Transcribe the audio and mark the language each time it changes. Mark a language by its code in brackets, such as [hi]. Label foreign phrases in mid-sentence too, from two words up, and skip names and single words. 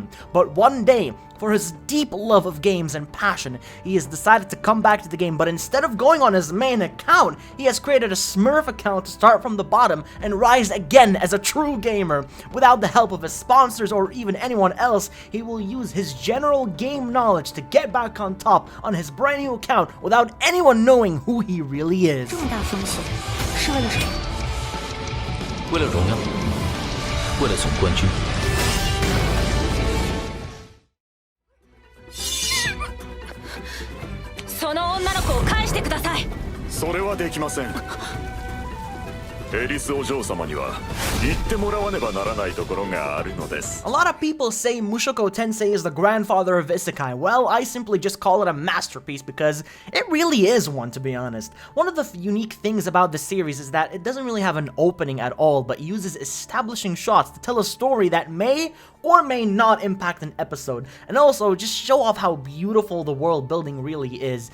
[en] But one day, for his deep love of games and passion, he has decided to come back to the game, but instead of going on his main account, he has created a Smurf account to start from the bottom and rise again as a true gamer. Without the help of his sponsors or even anyone else, he will use his general game knowledge to get back on top on his brand new account without anyone knowing who he really is. [zh] 这么大风险，是为了什么？为了荣耀，为了总冠军。 [ja] その女の子を返してください。それはできません。エリスお嬢様には言ってもらわねばならないところがあるのです。 [en] A lot of people say Mushoku Tensei is the grandfather of Isekai. Well, I simply just call it a masterpiece because it really is one, to be honest. One of the unique things about the series is that it doesn't really have an opening at all, but uses establishing shots to tell a story that may or may not impact an episode, and also just show off how beautiful the world building really is.